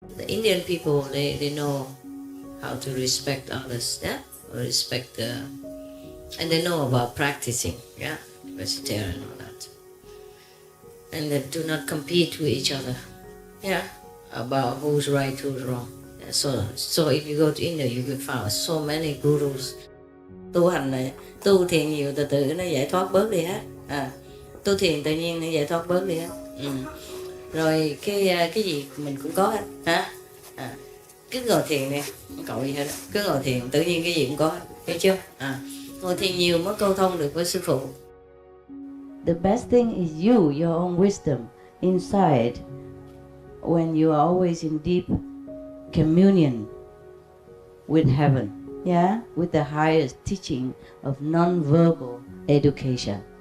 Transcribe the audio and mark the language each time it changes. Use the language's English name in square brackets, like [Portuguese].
[English] The Indian people, they know how to respect others, yeah, or respect the, and they know about practicing, yeah, vegetarian and all that, and they do not compete with each other, yeah, about who's right, who's wrong. Yeah, so if you go to India, you can find so many gurus. [Vietnamese] Tu hành này, tu thiền nhiều, từ từ nó giải thoát bớt đi hết. Tu thiền tự nhiên nó giải thoát bớt đi hết. Rồi cái gì mình cũng có hết, hả? Cứ ngồi thiền đi, không cậu gì hết, cứ ngồi thiền tự nhiên cái gì cũng có hết, hiểu chưa? Ngồi thiền nhiều mới câu thông được với sư phụ. [English] The best thing is your own wisdom inside when you are always in deep communion with heaven, yeah, with the highest teaching of non-verbal education.